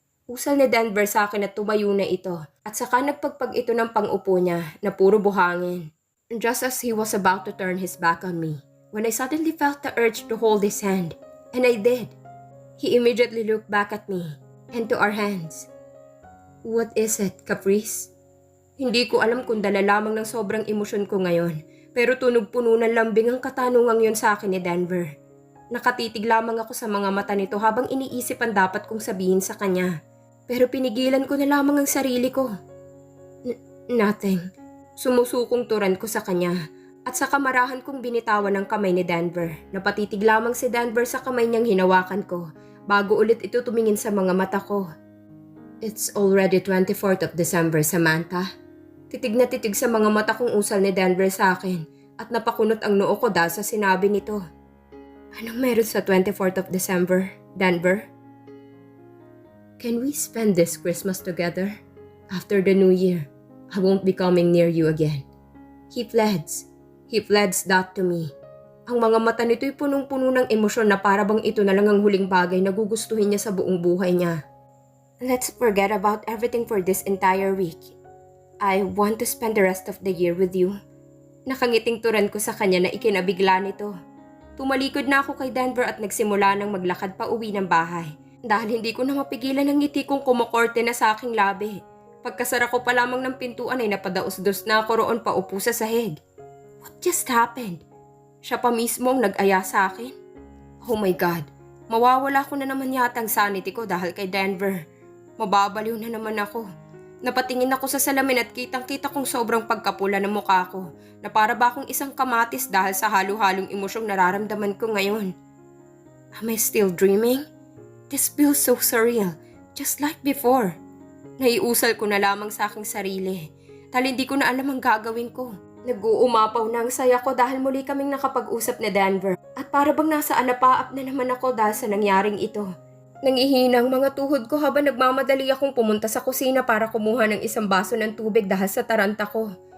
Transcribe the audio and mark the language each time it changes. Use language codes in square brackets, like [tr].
[tl] Usal ni Denver sa akin at tumayo na ito at saka nagpagpag ito ng pang-upo niya na puro buhangin. [en] Just as he was about to turn his back on me, when I suddenly felt the urge to hold his hand, and I did. He immediately looked back at me and to our hands. What is it, Caprice? [tl] Hindi ko alam kung dala lamang ng sobrang emosyon ko ngayon, pero tunog puno ng lambing ang katanungang yun sa akin ni Denver. Nakatitig lamang ako sa mga mata nito habang iniisip ang dapat kong sabihin sa kanya. Pero pinigilan ko na lamang ang sarili ko. [en] Nothing. [tl] Sumusukong turan ko sa kanya at sa kamarahan kong binitawan ng kamay ni Denver. Napatitig lamang si Denver sa kamay niyang hinawakan ko bago ulit ito tumingin sa mga mata ko. [en] It's already 24th of December, Samantha. [tl] Titig na titig sa mga mata kong usal ni Denver sa akin at napakunot ang noo ko dahil sa sinabi nito. Anong meron sa 24th of December, Denver? [en] Can we spend this Christmas together? After the New Year, I won't be coming near you again. He pledged that to me. [tl] Ang mga mata nito'y punong-puno ng emosyon na para bang ito na lang ang huling bagay na gugustuhin niya sa buong buhay niya. [en] Let's forget about everything for this entire week. I want to spend the rest of the year with you. [tl] Nakangiting turan ko sa kanya na ikinabigla nito. Tumalikod na ako kay Denver at nagsimula ng maglakad pa uwi ng bahay. Dahil hindi ko na mapigilan ang ngiti kong kumukorte na sa aking labi. Pagkasara ko pa lamang ng pintuan ay napadaos-dos na ako roon pa upo sa sahig. [en] What just happened? [tl] Siya pa mismo ang nag-aya sa akin. [en] Oh my God, [tl] mawawala ko na naman yata ang sanity ko dahil kay Denver. Mababaliw na naman ako. Napatingin ako sa salamin at kitang-kita kong sobrang pagkapula ng mukha ko na para ba akong isang kamatis dahil sa halo-halong emosyong nararamdaman ko ngayon. [en] Am I still dreaming? This feels so surreal, just like before. [tl] Naiusal ko na lamang sa aking sarili dahil hindi ko na alam ang gagawin ko. Nag-uumapaw na ang saya ko dahil muli kaming nakapag-usap ni Denver at para bang nasa anapaap na naman ako dahil sa nangyaring ito. Nangihina ang mga tuhod ko habang nagmamadali akong pumunta sa kusina para kumuha ng isang baso ng tubig dahil sa taranta ko.